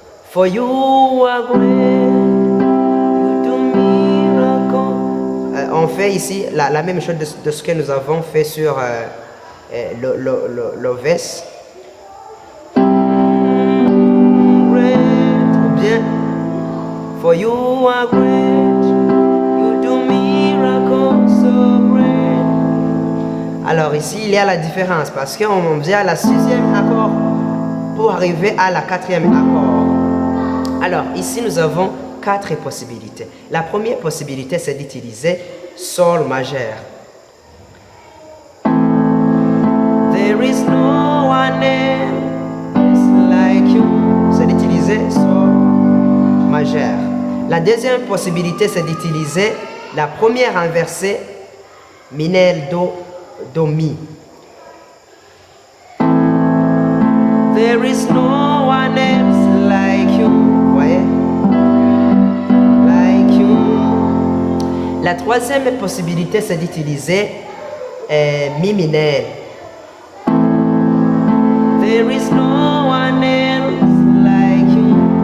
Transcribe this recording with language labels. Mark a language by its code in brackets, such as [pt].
[en] For you are great, you do miracles. [fr] On fait ici la même chose de ce que nous avons fait sur le verse. [en] Great, [fr] ou bien [en] for you are great, you do miracles so great. [fr] Alors ici il y a la différence parce qu'on vient à la sixième accord pour arriver à la quatrième accord. Alors ici nous avons quatre possibilités. La première possibilité c'est d'utiliser Sol majeur. [en] There is no one else like you. [fr] C'est d'utiliser Sol majeur. La deuxième possibilité c'est d'utiliser la première inversée minel do mi. [en] There is no one else like you. [fr] Voyez? [en] Like you. [fr] La troisième possibilité c'est d'utiliser mi minel. [en] There is no one else like you.